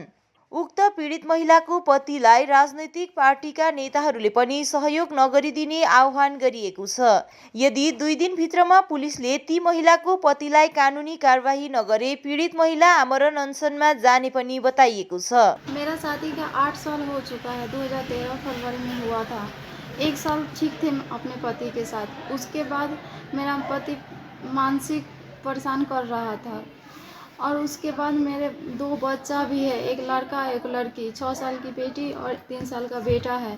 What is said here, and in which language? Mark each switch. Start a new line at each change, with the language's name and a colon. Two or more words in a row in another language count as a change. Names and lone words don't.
Nepali: उक्त पीडित महिलाको पतिलाई राजनैतिक पार्टीका नेताहरूले पनि सहयोग नगरिदिने आह्वान गरिएको छ। यदि 2 दिनभित्रमा पुलिसले ती महिलाको पतिलाई कानुनी कारबाही नगरे पीडित महिला आमरण अनसनमा जाने पनि बताइएको छ।
Hindi: मेरा शादी का 8 साल हो चुका है। 2013 फरवरी में हुआ था। 1 साल ठीक थे अपने पति के साथ। उसके बाद मेरा पति मानसिक परेशान कर रहा था और उसके बाद मेरे 2 बच्चा भी है, एक लड़का एक लड़की, 6 साल की बेटी और 3 साल का बेटा है।